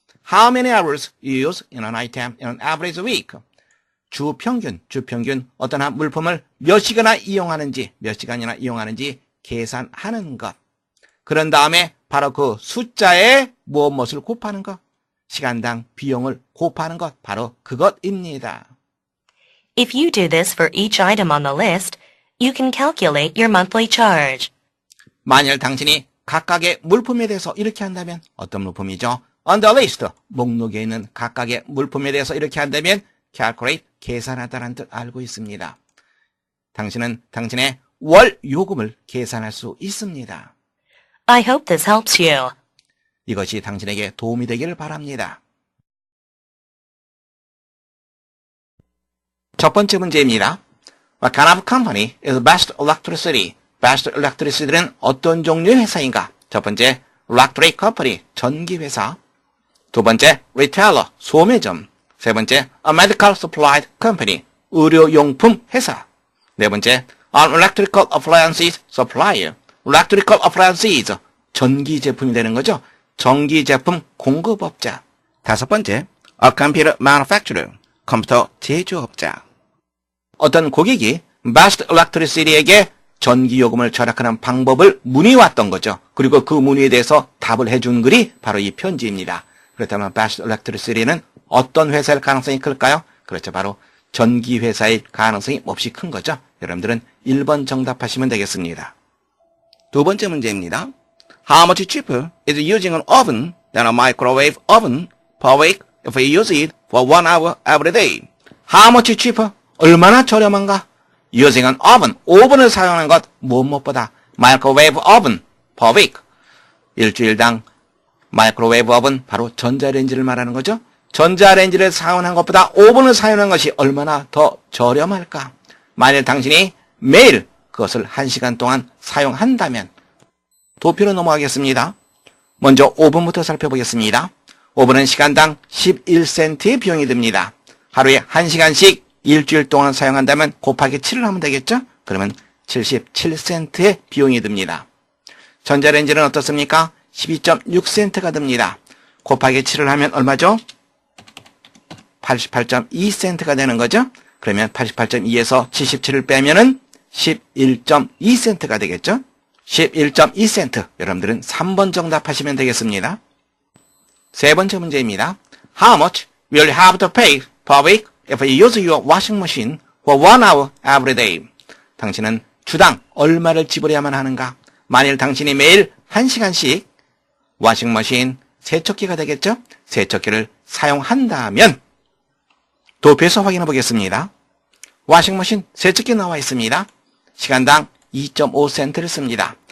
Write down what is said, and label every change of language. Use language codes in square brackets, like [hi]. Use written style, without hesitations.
[en] How many hours you use in an item in an average week? [ko] 주평균, 어떤 한 물품을 몇 시간이나 이용하는지 계산하는 것. 그런 다음에 바로 그 숫자에 무엇을 곱하는 것, 시간당 비용을 곱하는 것, 바로 그것입니다. [en] If you do this for each item on the list, you can calculate your monthly charge. [ko] 만일 당신이 각각의 물품에 대해서 이렇게 한다면 어떤 물품이죠? [en] On the list, [ko] 목록에 있는 각각의 물품에 대해서 이렇게 한다면 calculate, 계산하다라는 뜻 알고 있습니다. 당신은 당신의 월 요금을 계산할 수 있습니다. [en] I hope this helps you. [ko] 이것이 당신에게 도움이 되기를 바랍니다. 첫 번째 문제입니다. [en] What kind of company is Best Electricity? [ko] Best Electricity는 어떤 종류의 회사인가? 첫 번째, [en] Electric Company, [ko] 전기회사. 두 번째, Retailer, 소매점. 세 번째, [en] A Medical Supply Company, [ko] 의료용품 회사. 네 번째, [en] An Electrical Appliances Supplier, [ko] Electrical Appliances, 전기 제품이 되는 거죠. 전기 제품 공급업자. 다섯 번째, [en] A Computer Manufacturer, [ko] 컴퓨터 제조업자. 어떤 고객이 Best Electricity에게 전기요금을 절약하는 방법을 문의왔던 거죠. 그리고 그 문의에 대해서 답을 해준 글이 바로 이 편지입니다. 그렇다면 Best Electricity는 어떤 회사일 가능성이 클까요? 그렇죠. 바로 전기회사일 가능성이 몹시 큰 거죠. 여러분들은 1번 정답하시면 되겠습니다. 두 번째 문제입니다. [en] How much cheaper is using an oven than a microwave oven per week if we use it for 1 hour every day? How much cheaper? [ko] 얼마나 저렴한가? [en] Using an oven, [ko] 오븐을 사용하는 것, 무엇보다 [en] microwave oven per week. [ko] 일주일당 마이크로웨이브 오븐, 바로 전자레인지를 말하는 거죠. 전자레인지를 사용하는 것보다 오븐을 사용하는 것이 얼마나 더 저렴할까? 만일 당신이 매일 그것을 1시간 동안 사용한다면, 도표로 넘어가겠습니다. 먼저 오븐부터 살펴보겠습니다. 오븐은 시간당 11센트의 비용이 듭니다. 하루에 1시간씩 일주일 동안 사용한다면 곱하기 7을 하면 되겠죠? 그러면 77센트의 비용이 듭니다. 전자레인지는 어떻습니까? 12.6센트가 듭니다. 곱하기 7을 하면 얼마죠? 88.2센트가 되는 거죠? 그러면 88.2에서 77을 빼면은 11.2센트가 되겠죠? 11.2센트. 여러분들은 3번 정답하시면 되겠습니다. 세 번째 문제입니다. [en] How much will you have to pay per week if you use your washing machine for 1 hour every day? [ko] 당신은 주당 얼마를 지불해야만 하는가? 만일 당신이 매일 1시간씩 워싱머신, 세척기가 되겠죠? 세척기를 사용한다면 도표에서 확인해 보겠습니다. 워싱머신, 세척기 나와 있습니다. 시간당 2.5센트를 씁니다.